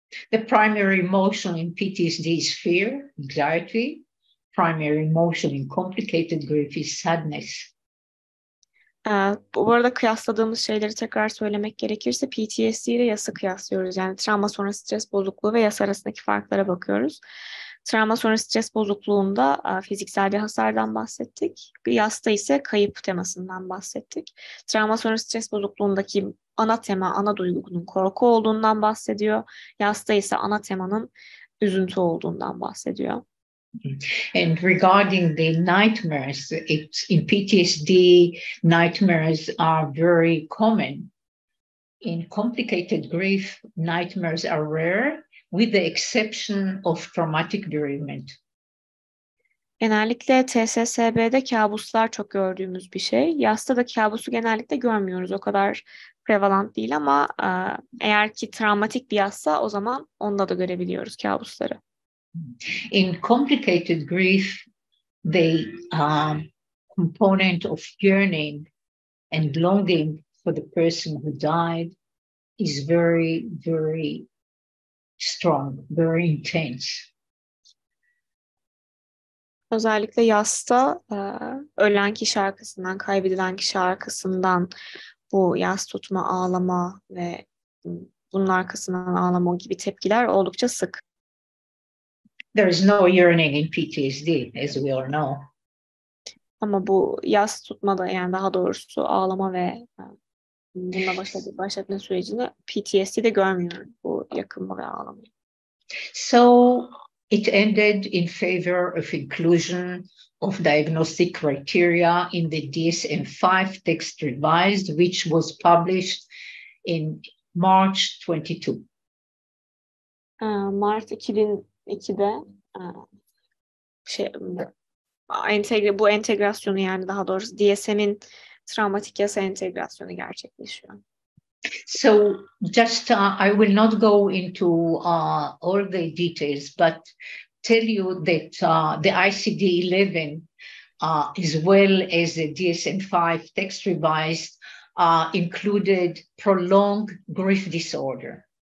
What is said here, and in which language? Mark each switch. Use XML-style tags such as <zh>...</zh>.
<en>The primary emotion in PTSD is fear, anxiety. Primary emotion in complicated grief is sadness.</en> <tr>Bu arada kıyasladığımız şeyleri tekrar söylemek gerekirse PTSD ile yası kıyaslıyoruz. Yani travma sonrası stres bozukluğu ve yas arasındaki farklara bakıyoruz. Travma sonrası stres bozukluğunda fiziksel bir hasardan bahsettik. Yasta ise kayıp temasından bahsettik. Travma sonrası stres bozukluğundaki ana tema, ana duygunun korku olduğundan bahsediyor. Yasta ise ana temanın üzüntü olduğundan bahsediyor.</tr> <en>And regarding the nightmares, in PTSD, nightmares are very common. In complicated grief, nightmares are rare, with the exception of traumatic bereavement.</en> <tr>Genellikle TSSB'de kabuslar çok gördüğümüz bir şey. Yasta da kabusu genellikle görmüyoruz. O kadar prevalent değil ama eğer ki travmatik bir yassa o zaman onda da görebiliyoruz kabusları.</tr> <en>In complicated grief, the component of yearning and longing for the person who died is very, very strong, very intense.</en> <tr>Özellikle yasta ölen kişi arkasından, kaybedilen kişi arkasından bu yas tutma, ağlama ve bunun arkasından ağlama gibi tepkiler oldukça sık.</tr> <en>There is no yearning in PTSD, as we all know.</en> <tr>Ama bu yas tutmada, yani daha doğrusu ağlama ve bununla baş etme sürecini PTSD'de görmüyorum, bu yakınma ve ağlamayı.</tr> <en>So it ended in favor of inclusion of diagnostic criteria in the DSM-5 text revised, which was published in March 22.</en> <tr>Mart 2002'de bu entegrasyonu, yani daha doğrusu DSM'in travmatik yasa entegrasyonu gerçekleşiyor.</tr> <en>So just I will not go into all the details, but tell you that the ICD-11 as well as the DSM-5 text revised included prolonged grief disorder</en>